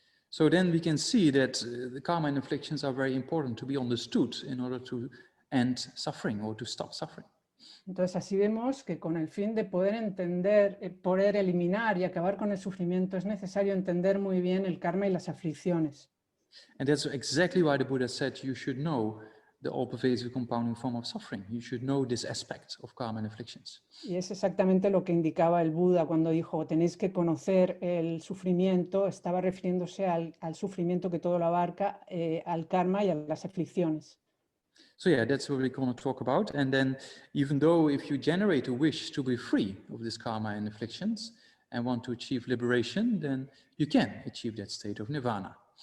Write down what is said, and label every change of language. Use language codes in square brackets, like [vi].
[en] So then we can see that the karma and afflictions are very important to be understood in order to end suffering or to stop suffering. [es] Entonces así vemos que con el fin de poder entender, poder eliminar y acabar con el sufrimiento es necesario entender muy bien el karma y las aflicciones. [en] And that's exactly why the Buddha said you should know the all-pervasive compounding form of suffering. You should know this aspect of karma and afflictions. [es] Y es exactamente lo que indicaba el Buda cuando dijo tenéis que conocer el sufrimiento, estaba refiriéndose al sufrimiento que todo lo abarca, al karma y a las aflicciones. [en] So that's what we're going to talk about. And then even though if you generate a wish to be free of this karma and afflictions and want to achieve liberation, then you can achieve that state of nirvana.